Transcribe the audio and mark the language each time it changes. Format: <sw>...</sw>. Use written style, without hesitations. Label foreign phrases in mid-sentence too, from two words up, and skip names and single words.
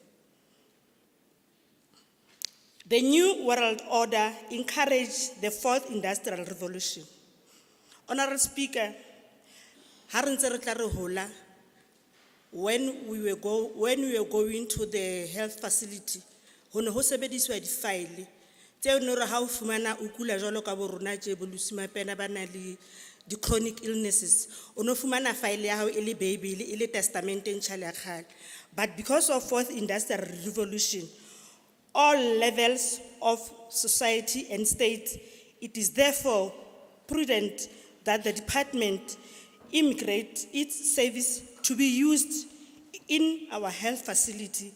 <en>The New World Order encouraged the Fourth Industrial Revolution. Honorable Speaker, when we were going to the health facility,</en> <st>ho sebediswa di-file tseo ne re ha o fumana o kula jwalo ka bo rona tje bolusimapena ba na le</st> <en>di-chronic illnesses,</en> <st>o no fumana file ya hao e le Bible, e le testament e ntjha le ya kgale.</st> <en>But because of Fourth Industrial Revolution, all levels of society and state, it is therefore prudent that the department immigrate its service to be used in our health facility.</en>